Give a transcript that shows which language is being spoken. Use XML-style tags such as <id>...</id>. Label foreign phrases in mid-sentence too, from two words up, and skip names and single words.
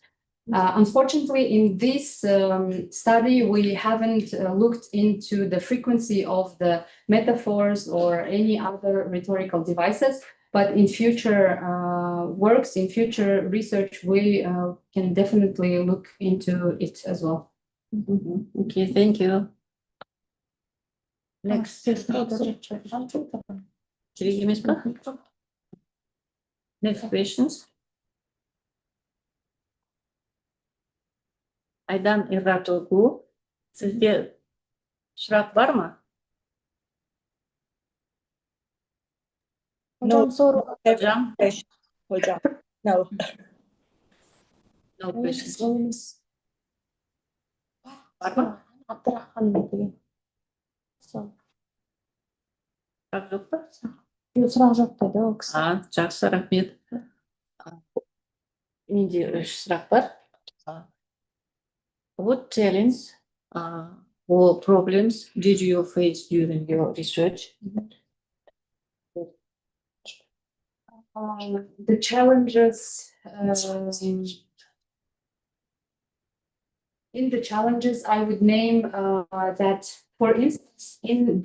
<en>Unfortunately, in this study, we haven't looked into the frequency of the metaphors or any other rhetorical devices, but in future works, in future research, we can definitely look into it as well. Okay, thank you. Next. Next questions.</en> <kk>Айдан Иратогу, сізде сұрақ бар ма?</kk> <tr>Hocam soru. Hocam. Hocam,</tr> <en>no. No questions.</en> <tr>Oyunuz. Var mı?</tr> <kk>Abdurrahman деген. Сол. Сұрақ жоқ па? Сұрақ жоқ деді ол кісі. Жақсы, рахмет. Менде 3 сұрақ бар.</kk> <en>What challenge or problems did you face during your research? The challenges, in the challenges, I would name that, for instance, in</en>